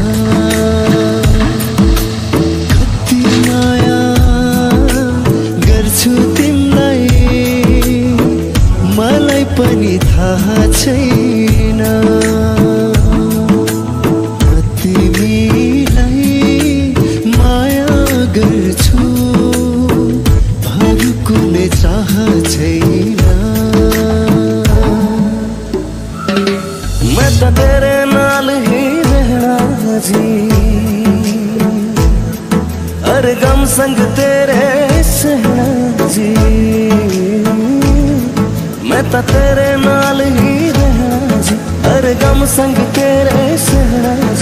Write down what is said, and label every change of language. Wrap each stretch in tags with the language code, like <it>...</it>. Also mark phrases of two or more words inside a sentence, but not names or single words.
<ne>कति माया गर्छु तिमीलाई मलाई पनि थाहा छैन, तिमीलाई माया गर्छु अरू कुनै चाह छैन।</ne> <hi>मैं तो तेरे नाल ही रहना जी, हर गम संग तेरे सहना जी। मैं तो तेरे नाल ही रहना जी, हर गम संग तेरे सहना जी।</hi>